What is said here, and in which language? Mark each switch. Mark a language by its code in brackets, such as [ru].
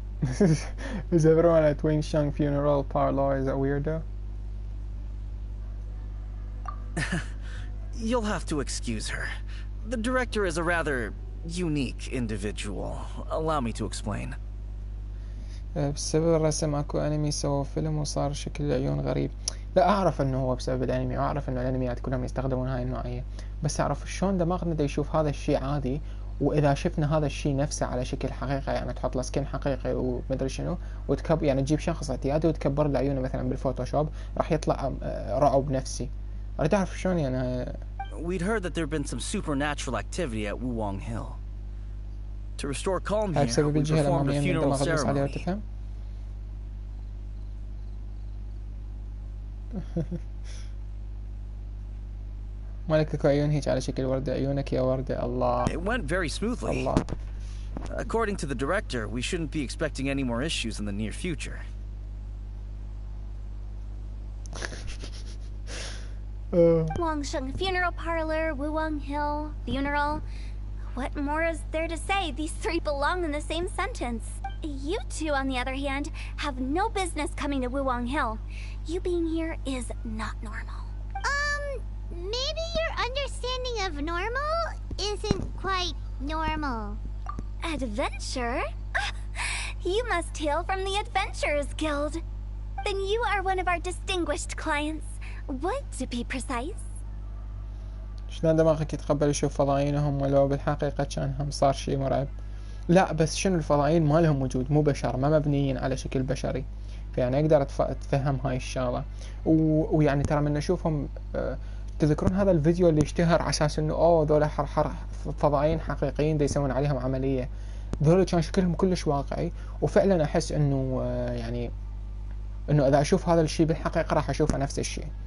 [en] Is everyone at Wangsheng Funeral Parlor is a weirdo? You'll have to excuse her. The director is a rather unique individual. Allow me to explain. [ar] بسبب الرسم اكو انمي سووا فيلم وصار شكل العيون غريب. لا اعرف انه هو بسبب الانمي، واعرف انه الانميات كلهم يستخدمون هاي النوعية، بس اعرف شلون دماغنا دا يشوف هذا الشيء عادي، واذا شفنا هذا الشيء نفسه على شكل حقيقي، يعني تحط له سكين حقيقي ومدري شنو وتكبر، يعني تجيب شخص اعتيادي وتكبر له عيونه مثلا بالفوتوشوب، راح يطلع رعب نفسي. اريد اعرف شلون يعني. [en] We'd heard that there'd been some supernatural activity at Wuwang Hill. To restore calm here, we performed a funeral ceremony. [ar] مالك اكو عيون هيك على شكل وردة، عيونك يا وردة. الله. [en] It went very smoothly. [ar] الله. [en] According to the director, we shouldn't be expecting any more issues in the near future. Wangsheng Funeral Parlor, Wuwang Hill, funeral. What more is there to say? These three belong in the same sentence. You two, on the other hand, have no business coming to Wuwang Hill. You being here is not normal. Maybe your understanding of normal isn't quite normal. Adventure? You must hail from the Adventurers Guild. Then you are one of our distinguished clients. What, to be precise? [ar] شلون دماغك يتقبل يشوف فضائيينهم ولو بالحقيقة كانهم صار شيء مرعب؟ لا بس شنو الفضائيين ما لهم وجود، مو بشر، ما مبنيين على شكل بشري، فيعني اقدر اتفهم هاي الشغلة. ويعني ترى من نشوفهم تذكرون هذا الفيديو اللي اشتهر على اساس انه ذولا فضائيين حقيقيين دا يسوون عليهم عملية، ذولا كان شكلهم كلش واقعي، وفعلا احس انه يعني انه اذا اشوف هذا الشيء بالحقيقة راح اشوفه نفس الشيء.